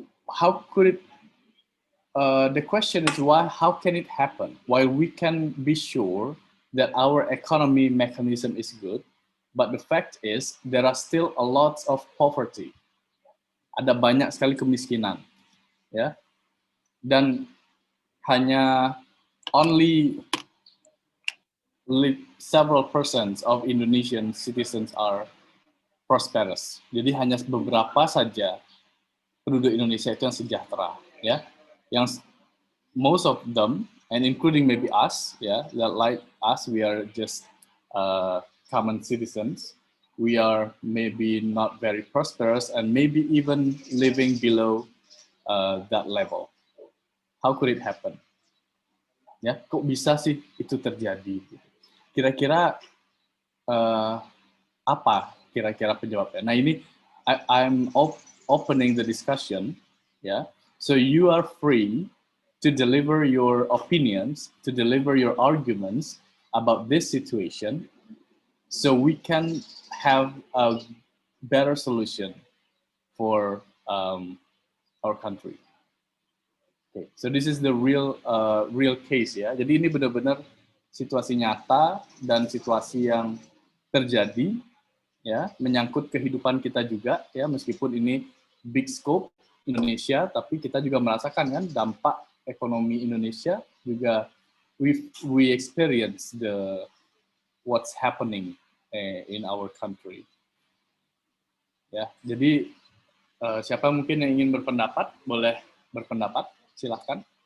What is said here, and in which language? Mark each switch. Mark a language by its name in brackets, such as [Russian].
[English] How could it, the question is why, how can it happen? While we can be sure that our economy mechanism is good, but the fact is there are still a lot of poverty. [Indonesian] Ada banyak sekali kemiskinan, ya. Dan hanya [English] only several percent of Indonesian citizens are prosperous. [Indonesian] Jadi hanya beberapa saja penduduk Indonesia itu yang sejahtera, ya. Yang [English] most of them, and including maybe us, yeah, that like us, we are just common citizens. We are maybe not very prosperous and maybe even living below that level. How could it happen? [Indonesian] Ya, kok bisa sih itu terjadi? Kira-kira apa kira-kira penyebabnya? Nah, ini [English] I'm opening the discussion, ya. So you are free to deliver your opinions, to deliver your arguments about this situation, so we can have a better solution for our country. Okay. So this is the real case ya. [Indonesian] Jadi ini benar-benar situasi nyata dan situasi yang terjadi ya, menyangkut kehidupan kita juga ya, meskipun ini [English] big scope [Indonesian] Indonesia, tapi kita juga merasakan kan dampak ekonomi Indonesia juga. [English] We experience what's happening in our country. [Indonesian] Ya, jadi siapa mungkin yang ingin berpendapat boleh berpendapat. Silahkan.